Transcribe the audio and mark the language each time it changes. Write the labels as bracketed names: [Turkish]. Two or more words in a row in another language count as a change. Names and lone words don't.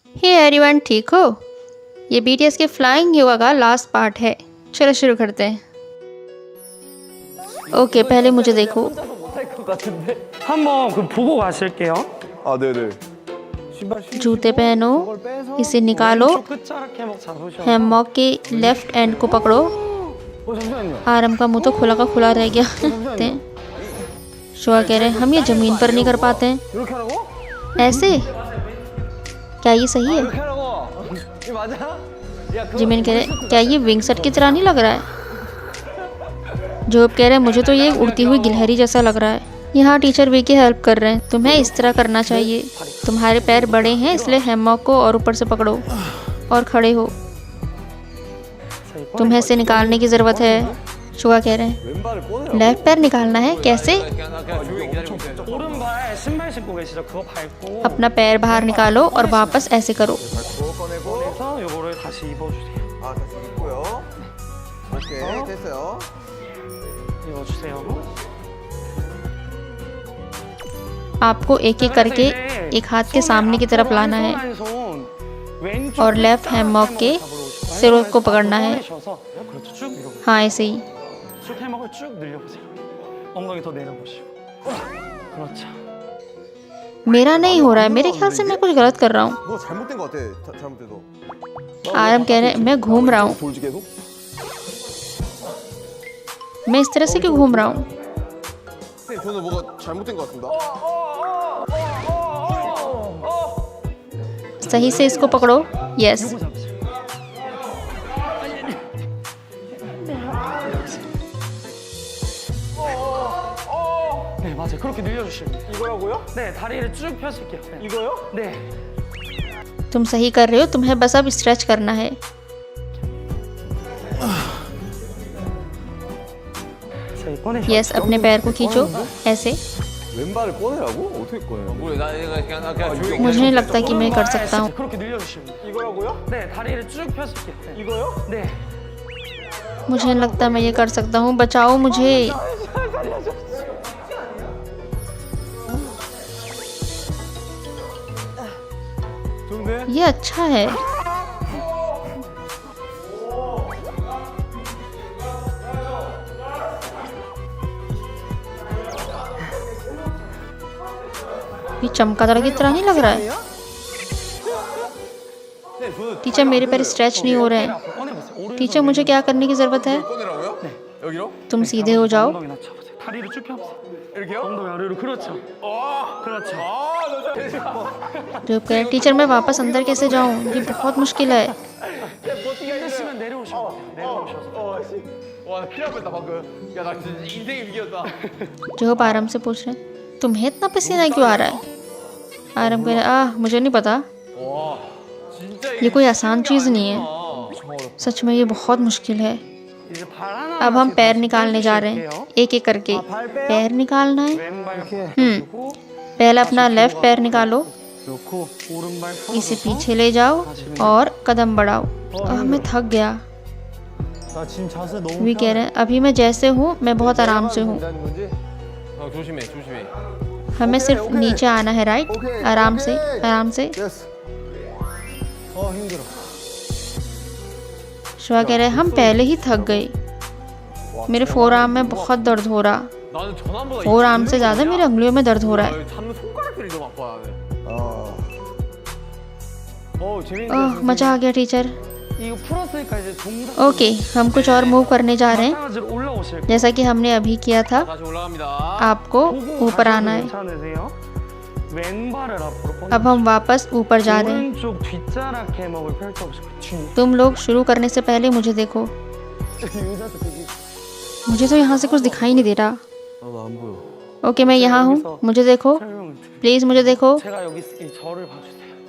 [English] Hey everyone, [Hindi] ठीक हो? ये बीटीएस के [English] flying yoga [Hindi] का [English] last part [Hindi] है। चलो शुरू करते हैं। ओके, पहले मुझे देखो। [Korean] 한번 그 보고 가실게요. 아, 네네. [Hindi] जूते पहनो, इसे निकालो, [Korean] 왼쪽 끝자락 해먹 잡으셔서. [Hindi] हैमॉक के [English] left end [Hindi] को पकड़ो। [Korean] 잠시만요. [Hindi] आरम का मुंह तो खुला का खुला रह गया। शुआ कह रहे हैं हम ये जमीन पर नहीं कर पाते हैं। [Korean] 이렇게 하라고? [Hindi] ऐसे क्या ये सही है? [Korean] 이렇게 하라고? 이거 맞아? 야, 그거 [Hindi] जिमिन कह रहे क्या ये [English] wing set [Hindi] की तरह नहीं लग रहा है? जोब कह रहे मुझे तो ये उड़ती हुई गिलहरी जैसा लग रहा है। यहाँ टीचर वी की हेल्प कर रहे हैं। तुम्हें इस तरह करना चाहिए। तुम्हारे पैर बड़े हैं इसलिए हैमॉक को और ऊपर से पकड़ो और खड़े हो। तुम्हें इसे निकालने की ज़रूरत है। शुआ कह रहे हैं [Korean] 왼발을 꺼내라고? [Hindi] लेफ्ट पैर निकालना है। कैसे? [Korean] 오른발 신발 신고 계시죠? 그거 밟고 [Hindi] अपना पैर बाहर निकालो और वापस ऐसे करो। [Korean] 밟고 꺼내고. 그래서 요거를 다시 입어주세요. 아, 다시 입고요. 오케이, 됐어요. 입어주세요. [Hindi] आपको एक एक करके एक हाथ के सामने की तरफ लाना है और लेफ्ट हैमॉक के सिरों को पकड़ना है। हाँ, ऐसे ही। [Korean] 쭉 해먹을 쭉 늘려보세요. 엉덩이 더 내려보시고. 그렇죠. [Hindi] मेरा नहीं हो रहा है, मेरे ख्याल से मैं कुछ गलत कर रहा हूँ। [Korean] 뭐 잘못된 것 같아. 잘못돼도. [Hindi] आरम कह रहे हैं मैं घूम रहा हूँ। [Korean] 돌지 계속? [Hindi] मैं इस तरह से क्यों घूम रहा हूँ? [Korean] 선생님, 저는 뭐가 잘못된 것 같습니다. [Hindi] सही से इसको पकड़ो। यस। [Korean] 요거 잡으세요. 네, 맞아요. 그렇게 늘려주시면 돼요. 이거라고요? 네, 다리를 쭉 펴실게요. 네. 이거요? 네. [Hindi] तुम सही कर रहे हो, तुम्हें बस अब स्ट्रेच करना है। [Korean] 자, 꺼내셔. [Hindi] यस, अपने पैर को खींचो ऐसे। [Korean] 왼발을 꺼내라고? 어떻게 꺼내요? [Hindi] मुझे नहीं लगता कि मैं कर सकता हूँ। [Korean] 그렇게 늘려주시면 돼요. 이거라고요? 네, 다리를 쭉 펴실게요. 네. 이거요? 네. [Hindi] मुझे नहीं लगता मैं ये कर सकता हूँ। बचाओ मुझे। [Korean] 좋은데? [Hindi] ये अच्छा है। ये चमगादड़ की तरह नहीं लग रहा है। [Korean] 네, 저는 [Hindi] टीचर, मेरे पैर स्ट्रेच नहीं हो रहे हैं। [Korean] 꺼내보세요. 오른손 [Hindi] टीचर, मुझे क्या करने की ज़रूरत है? [Korean] 꺼내라고요? 여기로? [Hindi] तुम सीधे हो जाओ। [Korean] 엉덩이 낮춰보세요. 다리를 쭉 펴보세요. 이렇게요? 엉덩이 아래로. 그렇죠. 그렇죠. [Hindi] जो कह टीचर मैं वापस अंदर कैसे जाऊँ? ये बहुत मुश्किल है। [Korean] 힘드시면 내려오셔도 돼요. 내려오셔서. 와, 나 큰일 날 뻔했다 방금. 야, 나 진짜 인생의 위기였다. [Hindi] जो आराम से पूछ रहे हैं तुम्हें इतना पसीना क्यों आ रहा है? आराम कह रहे मुझे नहीं पता। [Korean] 와, 진짜 [Hindi] ये कोई आसान चीज़ नहीं है। [Korean] 정말 어렵다. [Hindi] सच में ये बहुत मुश्किल है। [Korean] 이제 발 하나 [Hindi] अब हम पैर निकालने जा रहे हैं, एक एक करके। पैर निकालना है। [Korean] 왼발 펴고 [Hindi] पहले अपना लेफ्ट पैर निकालो, [Korean] 놓고 오른발 펴고 [Hindi] इसे पीछे ले जाओ और कदम बढ़ाओ। मैं थक गया। [Korean] 나 지금 자세 너무 [Hindi] वी कह रहे हैं अभी मैं जैसे हूँ मैं बहुत आराम से हूँ। [Korean] 괜찮은 건지? 조심해, 조심해. [Hindi] हमें सिर्फ नीचे आना है, राइट? आराम से, आराम से। [Korean] 됐어. 힘들어. [Hindi] शुआ कह रहे हम पहले ही थक गए। मेरे [English] fore arm [Hindi] में बहुत दर्द हो रहा। [Korean] 나는 전환보다 [English] fore arm [Hindi] से ज़्यादा मेरे उंगलियों में दर्द हो रहा है। [Korean] 잡는 손가락들이 더 아파 나는. 재밌는데. [Hindi] ओह, मजा आ गया टीचर। [Korean] 이거 풀었으니까 이제 동작 [Hindi] ओके, हम कुछ और मूव करने जा रहे हैं। [Korean] 마찬가지로 올라오실 거예요. [Hindi] जैसा कि हमने अभी किया था, [Korean] 다시 올라갑니다. [Hindi] आपको ऊपर आना है। [Korean] 괜찮으세요? 왼발을 앞으로 뻗어. [Hindi] अब हम वापस ऊपर जा रहे हैं। [Korean] 오른쪽 뒷자락 해먹을 펼쳐보시고 뒤. [Hindi] तुम लोग शुरू करने से पहले मुझे देखो। मुझे तो यहाँ से कुछ दिखाई नहीं दे रहा। [Korean] 나도 안 보여. [Hindi] ओके, मैं यहाँ हूँ, मुझे देखो प्लीज़, मुझे देखो। [Korean] 제가 여기 이 저를 봐주세요.